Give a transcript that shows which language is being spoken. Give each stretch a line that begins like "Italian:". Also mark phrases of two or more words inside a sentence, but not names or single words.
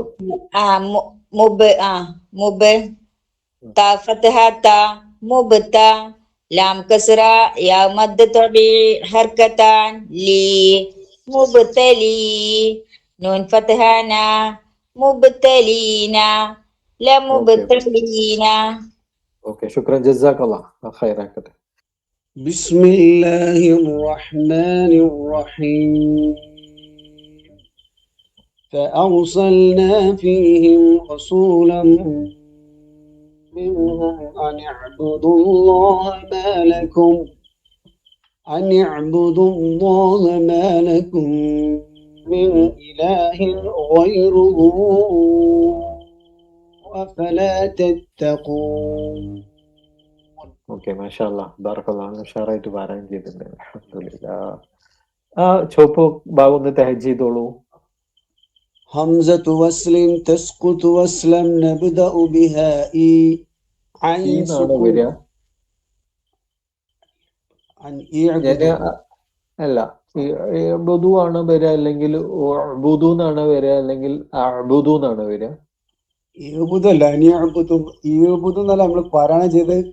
Arabic: مب مب ت فتحة ت مبت لام كسرة يا مد طبيعي حركتان لي مبتلي نون فتحة ن مبتلين لمبتلين.
Malayalam: ഓക്കെ
Arabic: شكرا. جزاك الله
Malayalam: ഖൈറാകട്ടെ.
Arabic: بسم الله الرحمن الرحيم فأرسلنا فيهم رسولا منهم أن اعبدوا الله ما لكم من إله غيره أفلا تتقون.
Malayalam: ഓക്കെ,
Arabic: ما شاء الله، بارك الله,
Malayalam: ഉഷാറായിട്ട് പാരായണം ചെയ്തിട്ടുണ്ട്. അൽഹംദുലില്ലാഹ്. ആ ചുവപ്പ് ഭാഗം ഒന്ന് തഹജ്ജ് ചെയ്തോളൂ.
Arabic: همزة وصل تسقط وصلا نبدأ بها إي عين
Malayalam: ഈന്നാണ്
Arabic: سكون
Malayalam: വരിക.
Arabic: عن
Malayalam: ഞാൻ
Arabic: اعبدوا
Malayalam: അല്ല, ബുദു ആണ് വരിക, അല്ലെങ്കിൽ ബുദു എന്നാണ് വരിക, അല്ലെങ്കിൽ അബുദു എന്നാണ് വരിക. اعبدوا അല്ല അനിയബുദു ഇഅബുദു എന്നല്ല നമ്മൾ പാരായണം ചെയ്ത്.